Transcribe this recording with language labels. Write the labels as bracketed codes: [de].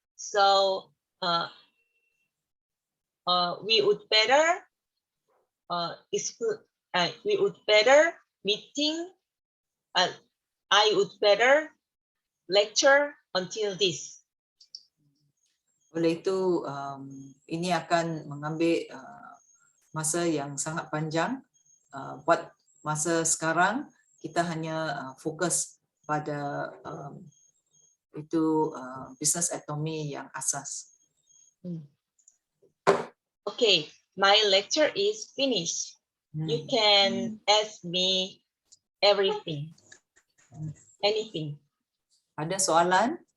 [en] So we would better meeting. I would better lecture until this. [ms] Oleh itu ini akan mengambil masa yang sangat panjang. Buat masa sekarang kita hanya fokus pada itu business Atomy yang asas. [en] Okay, my lecture is finished. You can ask me everything, anything. [ms] Ada soalan?